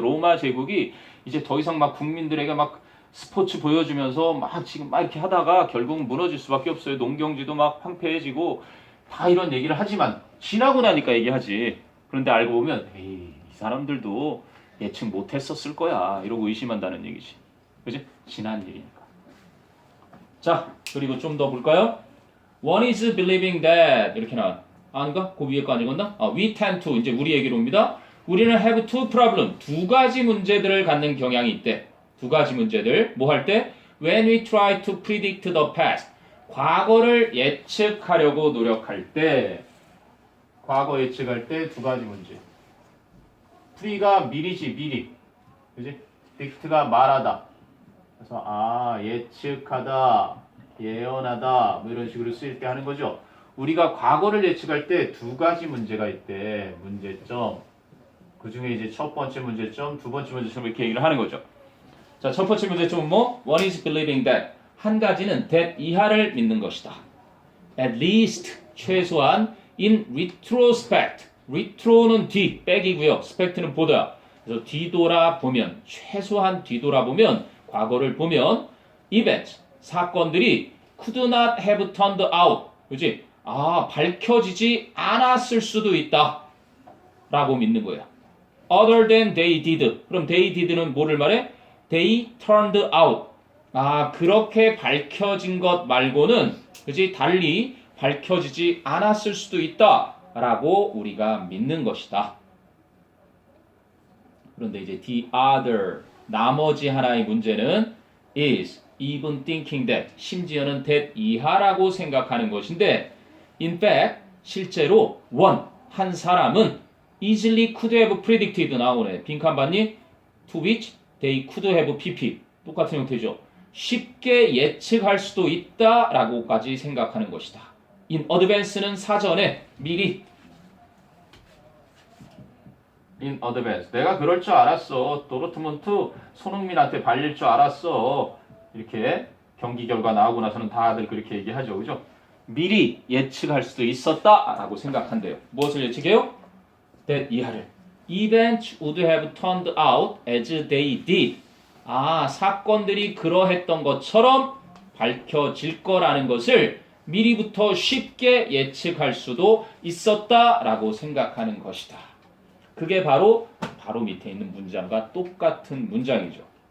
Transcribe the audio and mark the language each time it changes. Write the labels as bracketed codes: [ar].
[ko] 로마 제국이 이제 더 이상 막 국민들에게 막 스포츠 보여주면서 막 지금 막 이렇게 하다가 결국 무너질 수밖에 없어요. 농경지도 막 황폐해지고 다 이런 얘기를 하지만 지나고 나니까 얘기하지. 그런데 알고 보면 에이, 이 사람들도 예측 못했었을 거야 이러고 의심한다는 얘기지. 그지? 지난 일이니까. 자, 그리고 좀 더 볼까요? [en] One is believing that [ko] 이렇게 나와. 아닌가? 그 위에 거 안 읽었나? [en] We tend to [ko] 이제 우리 얘기로 옵니다. 우리는 [en] have two problem [ko] 두 가지 문제들을 갖는 경향이 있대. 두 가지 문제들 뭐 할 때? [en] When we try to predict the past [ko] 과거를 예측하려고 노력할 때 과거 예측할 때 두 가지 문제. pre가 미리지 미리. 그지? dict가 말하다. 그래서 예측하다, 예언하다 뭐 이런 식으로 쓰일 때 하는 거죠. 우리가 과거를 예측할 때 두 가지 문제가 있대. 문제점. 그 중에 이제 첫 번째 문제점, 두 번째 문제점 이렇게 얘기를 하는 거죠. 자, 첫 번째 문제점은 뭐? [en] One is believing that. [ko] 한 가지는 that 이하를 믿는 것이다. [en] At least [ko] 최소한 [en] in retrospect. [ko] retro는 뒤, 백이고요. spect는 보다. 그래서 뒤돌아보면 최소한 뒤돌아보면 과거를 보면 events 사건들이 [en] could not have turned out. [ko] 그렇지? 밝혀지지 않았을 수도 있다. 라고 믿는 거야. [en] Other than they did. [ko] 그럼 they did는 뭐를 말해? [en] They turned out. [ko] 그렇게 밝혀진 것 말고는 그지 달리 밝혀지지 않았을 수도 있다라고 우리가 믿는 것이다. 그런데 이제 the other 나머지 하나의 문제는 [en] is even thinking that [ko] 심지어는 that 이하라고 생각하는 것인데 in fact 실제로 one 한 사람은 [en] easily could have predicted [ko] 나오네. 빈칸 봤니? [en] to which they could have pp [ko] 똑같은 형태죠. 쉽게 예측할 수도 있다라고까지 생각하는 것이다. [en] in advance [ko] 는 사전에 미리 in advance 내가 그럴 줄 알았어. 도르트문트 손흥민한테 발릴 줄 알았어. 이렇게 경기 결과 나오고 나서는 다들 그렇게 얘기하죠. 그죠? 미리 예측할 수도 있었다라고 생각한대요. 무엇을 예측해요? [en] that [ko] 이하를 [en] events would have turned out as they did. [ko] 사건들이 그러했던 것처럼 밝혀질 거라는 것을 미리부터 쉽게 예측할 수도 있었다라고 생각하는 것이다. 그게 바로 밑에 있는 문장과 똑같은 문장이죠.